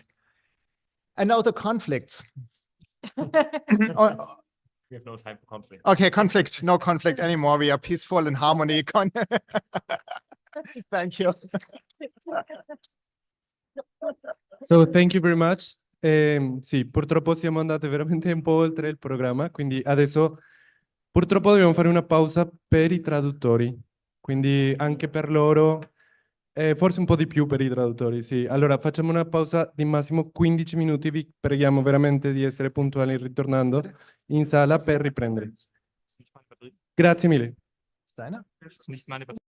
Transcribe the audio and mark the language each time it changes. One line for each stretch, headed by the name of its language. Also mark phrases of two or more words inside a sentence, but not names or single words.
English: And now the conflicts. We have no time for conflict. Okay, conflict, no conflict anymore. We are peaceful in harmony. Thank you. So thank you very much.
Italian: Sì, purtroppo siamo andati veramente un po' oltre il programma, quindi adesso purtroppo dobbiamo fare una pausa per i traduttori, quindi anche per loro, forse un po' di più per i traduttori, sì. Allora facciamo una pausa di massimo 15 minuti, vi preghiamo veramente di essere puntuali ritornando in sala per riprendere. Grazie mille.
German: Steiner? Nicht meine